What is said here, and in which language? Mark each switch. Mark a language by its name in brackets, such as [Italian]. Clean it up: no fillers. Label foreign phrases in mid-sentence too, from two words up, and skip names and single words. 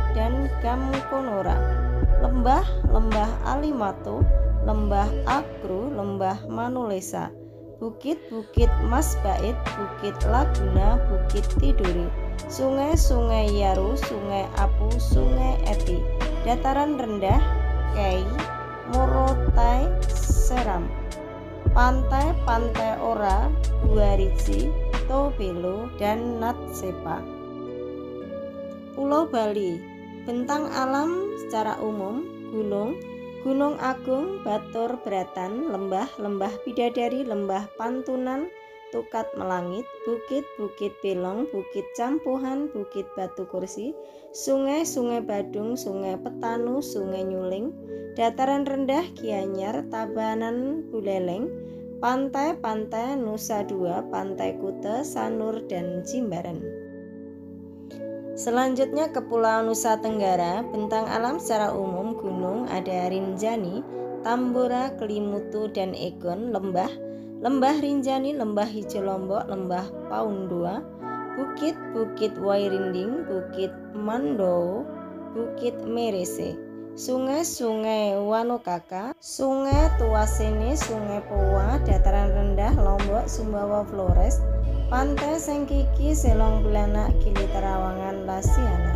[Indonesian] dan Gamkonora, lembah Alimato, lembah Agro, lembah Manulesa, bukit-bukit Masbait, Bukit Laguna, Bukit Tiduri, sungai-sungai Yaru, Sungai Apu, Sungai Eti, dataran rendah Kei, Morotai, Seram, pantai Ora, Guarici, Tobelo dan Natsepa. Pulau Bali bentang alam secara umum Gunung Agung, Batur Beratan, lembah Bidadari, lembah Pantunan, Tukat Melangit, bukit-bukit Belong, Bukit Campuhan, Bukit Batu Kursi, sungai-sungai Badung, Sungai Petanu, Sungai Nyuling, dataran rendah Gianyar, Tabanan, Buleleng, pantai-pantai Nusa Dua, Pantai Kuta, Sanur dan Jimbaran. Selanjutnya Kepulauan Nusa Tenggara bentang alam secara umum gunung ada Rinjani, Tambora, Kelimutu dan Egon, lembah Rinjani, lembah Hijau Lombok, lembah Paundua, bukit-bukit Wairinding, Bukit Mandou, Bukit Merese, sungai-sungai Wanokaka, Sungai Tuasene, Sungai Poa, dataran rendah Lombok, Sumbawa, Flores, pantai Sengkiki, Selong Belanak, Gili Terawangan, Lasiana.